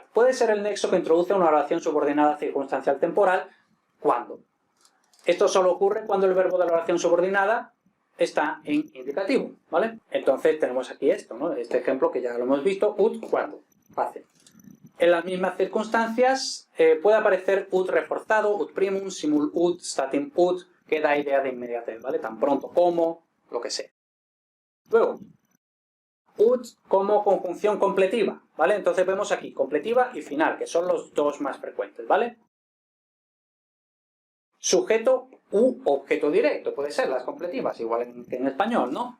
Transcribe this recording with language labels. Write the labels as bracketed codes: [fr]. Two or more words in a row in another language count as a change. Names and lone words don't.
[es] Puede ser el nexo que introduce una oración subordinada circunstancial temporal. ¿Cuándo? Esto solo ocurre cuando el verbo de la oración subordinada está en indicativo, ¿vale? Entonces tenemos aquí esto, ¿no? Este ejemplo que ya lo hemos visto, ut, ¿cuándo? Fácil. En las mismas circunstancias puede aparecer ut reforzado, [la] ut primum, simul ut, statim ut, [es] que da idea de inmediatez, ¿vale? Tan pronto como, lo que sea. Luego, ut como conjunción completiva, ¿vale? Entonces vemos aquí completiva y final, que son los dos más frecuentes, ¿vale? Sujeto u objeto directo, puede ser las completivas, igual que en español, ¿no?